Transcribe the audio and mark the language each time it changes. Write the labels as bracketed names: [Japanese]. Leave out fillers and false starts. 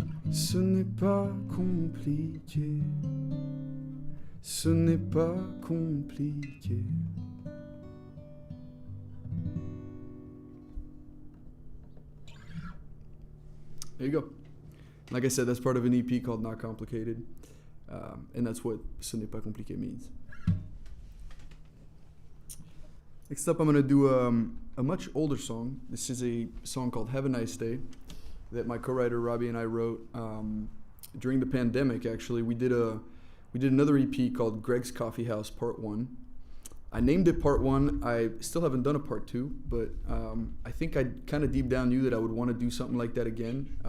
[French] Ce n'est pas compliqué. Ce n'est pas compliqué. [English] There you go. Like I said, that's part of an EP called Not Complicated. And that's what [French] Ce n'est pas compliqué [English] means. Next up, I'm going to do a much older song. This is a song called Have a Nice Day that my co-writer Robbie and I wrote during the pandemic. Actually, we did another EP called Greg's Coffee House Part 1. I named it Part 1. I still haven't done a Part 2, but I think I kind of deep down knew that I would want to do something like that again.